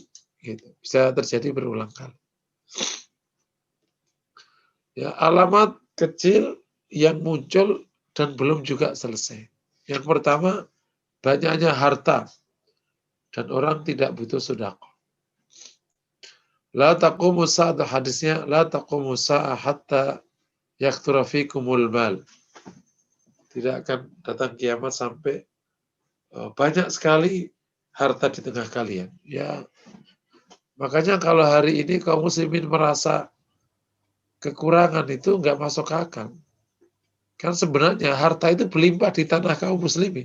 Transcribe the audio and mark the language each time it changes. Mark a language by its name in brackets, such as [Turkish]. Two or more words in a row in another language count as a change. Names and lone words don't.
[Indonesian] Gitu. Bisa terjadi berulang kali. Ya, alamat kecil yang muncul dan belum juga selesai. Yang pertama, banyaknya harta dan orang tidak butuh sedekah. [Arabic] لا تقوم الساعة, hadisnya لا تقوم الساعة حتى يكثر فيكم المال. [Indonesian] Tidak akan datang kiamat sampai banyak sekali harta di tengah kalian. Ya, makanya kalau hari ini kaum muslimin merasa kekurangan itu enggak masuk akal. Kan sebenarnya harta itu berlimpah di tanah kaum muslimin.